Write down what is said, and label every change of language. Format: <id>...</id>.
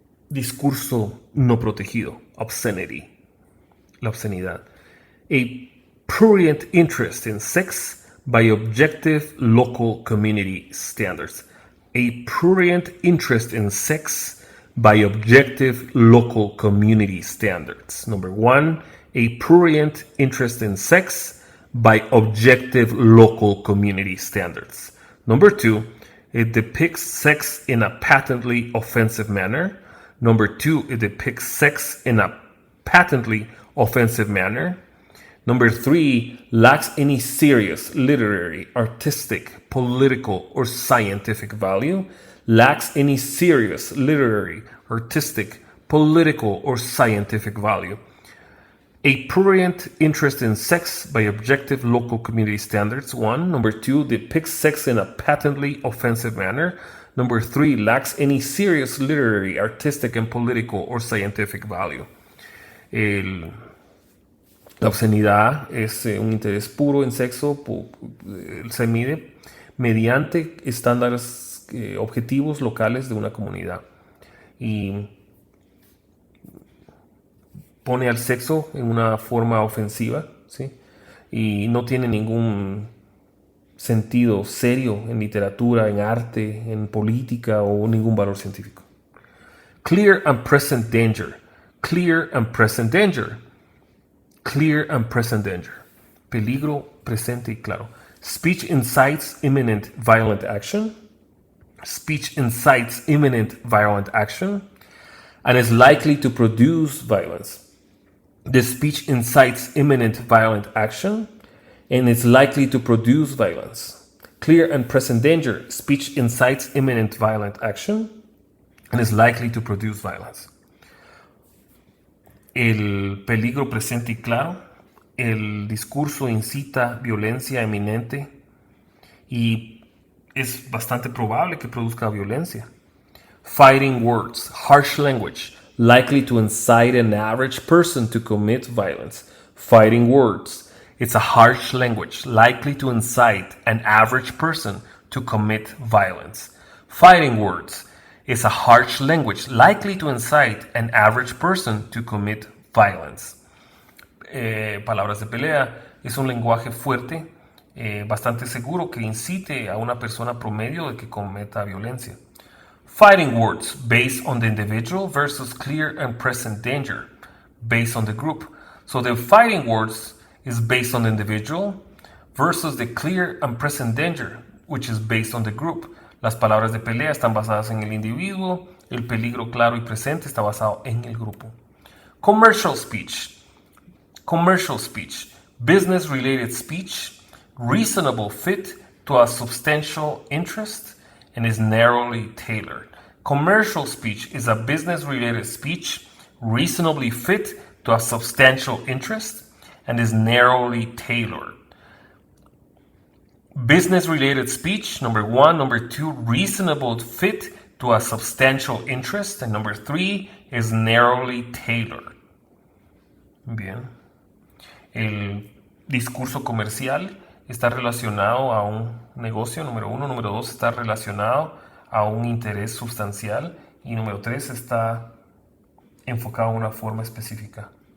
<es>Discurso no protegido. Obscenity. La obscenidad.</es> <en>A prurient interest in sex by objective local community standards. A prurient interest in sex by objective local community standards. Number one, a prurient interest in sex by objective local community standards. Number two, it depicts sex in a patently offensive manner. Number two, it depicts sex in a patently offensive manner. Number three, lacks any serious literary, artistic, political, or scientific value. Lacks any serious literary, artistic, political, or scientific value. A prurient interest in sex by objective local community standards, one. Number two, depicts sex in a patently offensive manner. Number three, lacks any serious literary, artistic, and political, or scientific value.</en> <es>La obscenidad es un interés puro en sexo, se mide mediante estándares objetivos locales de una comunidad y pone al sexo en una forma ofensiva, ¿sí? Y no tiene ningún sentido serio en literatura, en arte, en política o ningún valor científico.</es> <en>Clear and present danger. Clear and present danger. Clear and present danger.</en> <es>Peligro presente y claro.</es> <en>Speech incites imminent violent action. Speech incites imminent violent action and is likely to produce violence. The speech incites imminent violent action and is likely to produce violence. Clear and present danger. Speech incites imminent violent action and is likely to produce violence.</en> <es>El peligro presente y claro, el discurso incita violencia eminente y es bastante probable que produzca violencia.</es> <en>Fighting words, harsh language, likely to incite an average person to commit violence. Fighting words, it's a harsh language, likely to incite an average person to commit violence. Fighting words, is a harsh language likely to incite an average person to commit violence.</en> <es>Palabras de pelea es un lenguaje fuerte, bastante seguro que incite a una persona promedio de que cometa violencia.</es> <en>Fighting words based on the individual versus clear and present danger based on the group. So the fighting words is based on the individual versus the clear and present danger, which is based on the group.</en> <es>Las palabras de pelea están basadas en el individuo, el peligro claro y presente está basado en el grupo.</es> <en>Commercial speech. Commercial speech. Business-related speech, reasonable fit to a substantial interest, and is narrowly tailored. Commercial speech is a business-related speech, reasonably fit to a substantial interest, and is narrowly tailored. Business-related speech, number one. Number two, reasonable fit to a substantial interest. And number three is narrowly tailored.</en> <es>Bien. El discurso comercial está relacionado a un negocio, número uno. Número dos, está relacionado a un interés sustancial. Y número tres, está enfocado en una forma específica.</es>